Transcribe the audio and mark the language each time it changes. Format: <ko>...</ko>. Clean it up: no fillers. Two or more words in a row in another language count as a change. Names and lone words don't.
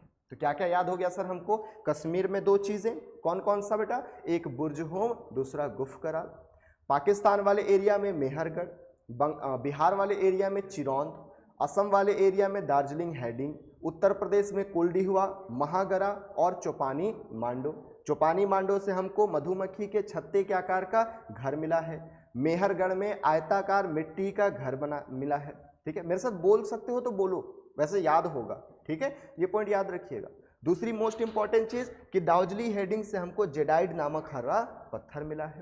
<hi>तो क्या क्या याद हो गया सर हमको? कश्मीर में 2 चीजें, कौन कौन सा बेटा? एक बुर्जहोम, दूसरा गुफकराल। पाकिस्तान वाले एरिया में मेहरगढ़, बिहार वाले एरिया में चिरौंद, असम वाले एरिया में दार्जिलिंग हेडिंग, उत्तर प्रदेश में कुलडीहवा, महागरा और चौपानी मांडो। चौपानी मांडो से हमको मधुमक्खी के छत्ते के आकार का घर मिला है। मेहरगढ़ में आयताकार मिट्टी का घर बना मिला है। ठीक है, मेरे साथ बोल सकते हो तो बोलो, वैसे याद होगा। ठीक है, ये पॉइंट याद रखिएगा। दूसरी</hi> <en>most important</en> <hi>चीज कि दार्जिलिंग हेडिंग से हमको जेडाइड नामक हरा पत्थर मिला है।</hi>